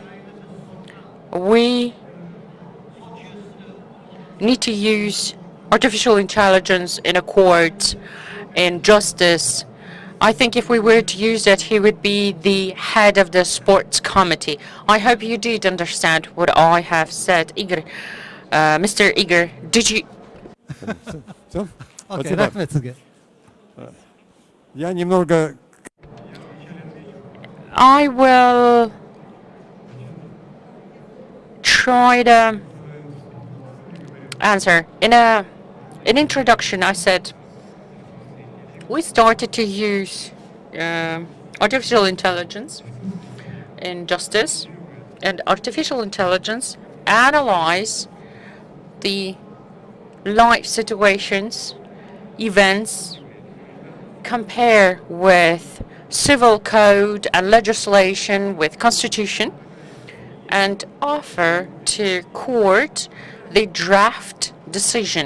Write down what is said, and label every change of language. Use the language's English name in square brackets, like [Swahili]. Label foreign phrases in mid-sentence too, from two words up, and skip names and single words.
[English] We need to use artificial intelligence in a court, in justice. I think if we were to use it, he would be the head of the sports committee. I hope you did understand what I have said. Igor, Mr. Igor, did you? [Russian] Все? [Kazakh] Okay, рахмет сізге. [Russian] Я немного... [English] I will try to answer. In an introduction, I said we started to use artificial intelligence in justice, and artificial intelligence analyze the life situations, events, compare with civil code and legislation with constitution, and offer to court the draft decision.